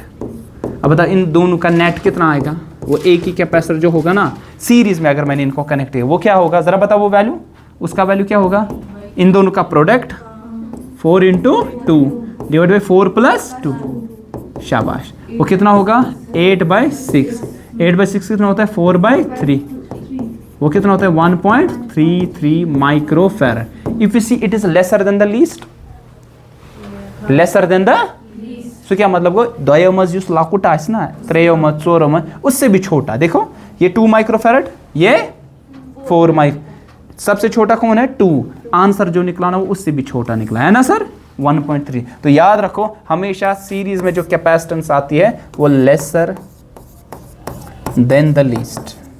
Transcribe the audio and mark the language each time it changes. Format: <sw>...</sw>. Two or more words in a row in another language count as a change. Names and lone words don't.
<hi>अब बता इन दोनों का नेट कितना आएगा, वो एक ही कैपेसिटर जो होगा ना सीरीज में, अगर मैंने इनको कनेक्ट किया, वो क्या होगा जरा बता, वो वैल्यू, उसका वैल्यू क्या होगा, इन दोनों का प्रोडक्ट 4 इंटू 2</hi> <en>divide by</en> <hi>4 प्लस 2, शाबाश, वो कितना होगा, 8 बाई 6। 8 बाई 6 कितना होता है, 4 बाई 3, वो कितना होता है, 1.33 माइक्रोफैरड।</hi> <en>if you see it is lesser than the least, lesser than the, so</en> <hi>क्या मतलब वो</hi> <ks>द्वयो मज यूस लाकुट आस ना, त्रेयो मज, चोरो मज,</ks> <hi>उससे भी छोटा। देखो ये 2 माइक्रोफैरड, ये 4 माइक्रो, सबसे छोटा कौन है, 2। आंसर जो निकला ना वो उससे भी छोटा निकला, है ना सर, 1.3। तो याद रखो हमेशा सीरीज में जो कैपेसिटेंस आती है वो</hi> <en>lesser than the least.</en>